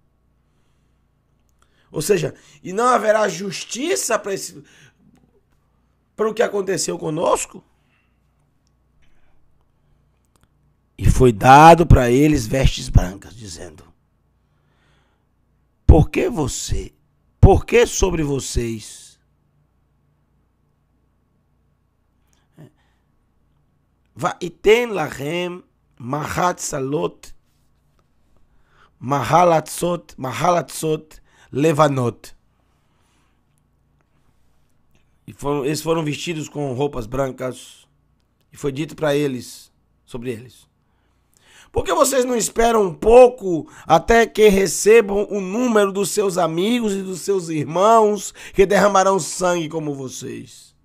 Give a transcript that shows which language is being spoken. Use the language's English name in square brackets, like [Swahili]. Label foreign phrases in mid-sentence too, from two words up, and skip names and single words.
[Portuguese] Ou seja, e não haverá justiça para o que aconteceu conosco? E foi dado para eles vestes brancas, dizendo: por que sobre vocês [Hebrew] ויתן להם מחלצות לבנות. [Portuguese] Eles foram vestidos com roupas brancas e foi dito para eles, sobre eles: por que vocês não esperam um pouco até que recebam o número dos seus amigos e dos seus irmãos que derramarão sangue como vocês?